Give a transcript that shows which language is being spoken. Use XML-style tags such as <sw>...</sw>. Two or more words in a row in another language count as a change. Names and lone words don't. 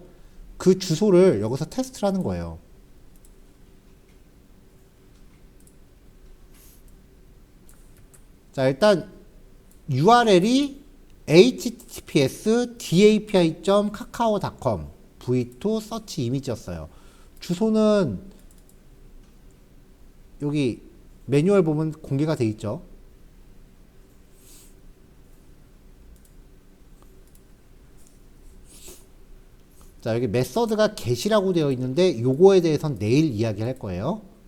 <ko>그 주소를 여기서 테스트를 하는 거예요. 자, 일단 URL이 https://dapi.kakao.com v2 search image였어요. 주소는 여기 매뉴얼 보면 공개가 돼 있죠. 자, 여기 메서드가 get이라고 되어 있는데 요거에 대해서는 내일 이야기할 거예요.</ko>